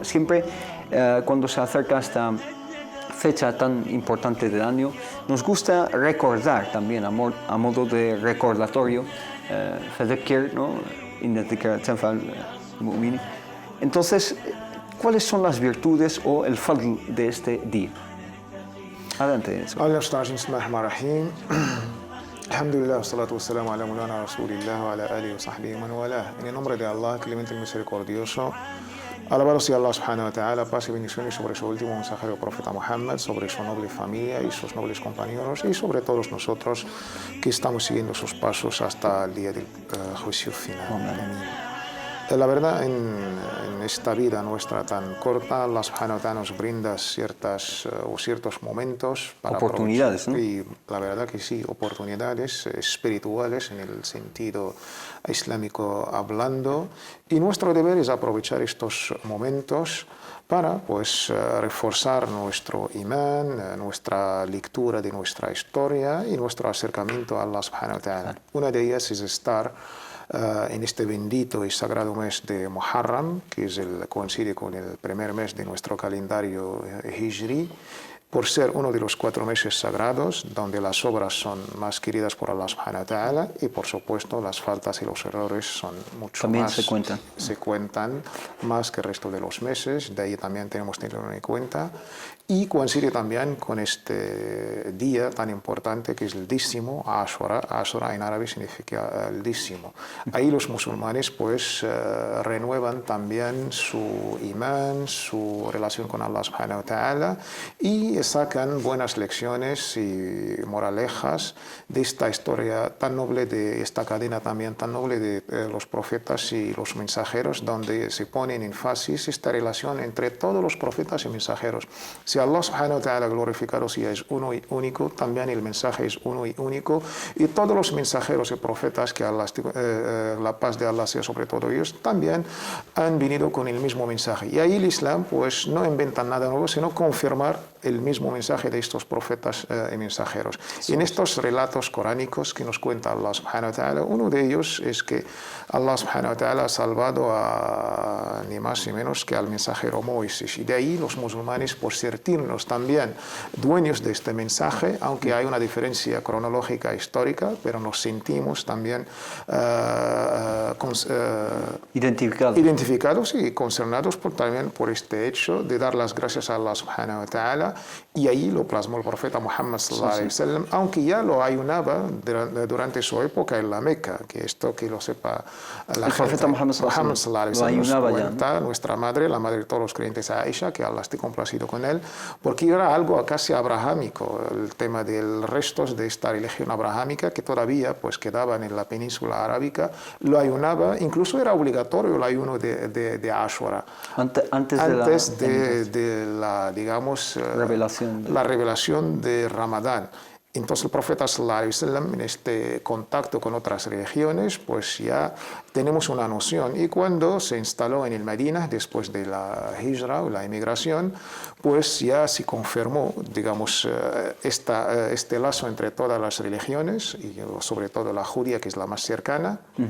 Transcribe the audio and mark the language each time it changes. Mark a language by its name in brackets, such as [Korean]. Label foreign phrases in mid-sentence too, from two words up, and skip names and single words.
[Spanish] Siempre cuando se acerca esta fecha tan importante del año, nos gusta recordar también a modo de recordatorio, fadhakkir, ¿no? Entonces, ¿cuáles son las virtudes o el fadl de este día? Adelante. [Arabic] بسم الله الرحمن الرحيم. الحمد لله، الصلاة والسلام على مولانا رسول الله وعلى آله وصحبه من والاه. [Spanish] En el nombre de Allah, clemente y misericordioso, alabado sea Allah [Arabic] سبحانه وتعالى, [Spanish] paz y bendiciones sobre su último mensajero profeta Muhammad, sobre su noble familia y sus nobles compañeros, y sobre todos nosotros que estamos siguiendo sus pasos hasta el día del juicio final. Amén. La verdad, en esta vida nuestra tan corta, Allah [Arabic] سبحانه وتعالى [Spanish] nos brinda ciertos momentos para oportunidades, ¿no? Y la verdad que sí, oportunidades espirituales en el sentido islámico hablando, y nuestro deber es aprovechar estos momentos para reforzar nuestro imán, nuestra lectura de nuestra historia y nuestro acercamiento a Allah [Arabic] سبحانه وتعالى. [Spanish] Una de ellas es estar en este bendito y sagrado mes de Muharram, que coincide con el primer mes de nuestro calendario Hijri, por ser uno de los 4 meses sagrados, donde las obras son más queridas por Allah [Arabic] سبحانه وتعالى, [Spanish] y por supuesto las faltas y los errores son mucho también más. se cuentan más que el resto de los meses, de ahí también tenemos que tenerlo en cuenta. Y coincide también con este día tan importante que es el dízimo, Ashura. Ashura en árabe significa el dízimo. Ahí los musulmanes renuevan también su imán, su relación con Allah [Arabic] سبحانه وتعالى, [Spanish] y sacan buenas lecciones y moralejas de esta historia tan noble, de esta cadena también tan noble de los profetas y los mensajeros, donde se pone en énfasis esta relación entre todos los profetas y mensajeros. Si Allah [Arabic] سبحانه وتعالى [Spanish] glorificado si es uno y único, también el mensaje es uno y único, y todos los mensajeros y profetas, que la paz de Allah sea sobre todo ellos, también han venido con el mismo mensaje. Y ahí el Islam no inventa nada nuevo, sino confirmar el mismo mensaje de estos profetas y mensajeros. Y en estos relatos coránicos que nos cuenta Allah [Arabic] سبحانه وتعالى, [Spanish] uno de ellos es que Allah [Arabic] سبحانه وتعالى [Spanish] ha salvado a ni más ni menos que al mensajero Moisés. Y de ahí los musulmanes, por sentirnos también dueños de este mensaje, aunque hay una diferencia cronológica histórica, pero nos sentimos también identificados y concernados también por este hecho de dar las gracias a Allah [Arabic] سبحانه وتعالى [Spanish] Meca, y ahí lo plasmó el profeta Muhammad [Arabic] صلى الله عليه وسلم, [Spanish] aunque ya lo ayunaba durante su época en la Meca, que esto que lo sepa la el gente. profeta Muhammad [Arabic] صلى الله عليه وسلم [Spanish] lo ayunaba ya, cuenta nuestra madre, la madre de todos los creyentes, Aisha, que Allah esté complacido con él, porque era algo casi abrahámico, el tema de restos de esta religión abrahámica que todavía pues quedaban en la península arábica, lo ayunaba, incluso era obligatorio el ayuno de Ashura. Antes de la, digamos, la revelación de Ramadán. Entonces el profeta [Arabic] صلى الله عليه وسلم, [Spanish] en este contacto con otras religiones, pues ya tenemos una noción. Y cuando se instaló en el Medina, después de la hijra o la emigración, pues ya se confirmó, digamos, este lazo entre todas las religiones, y sobre todo la judía, que es la más cercana.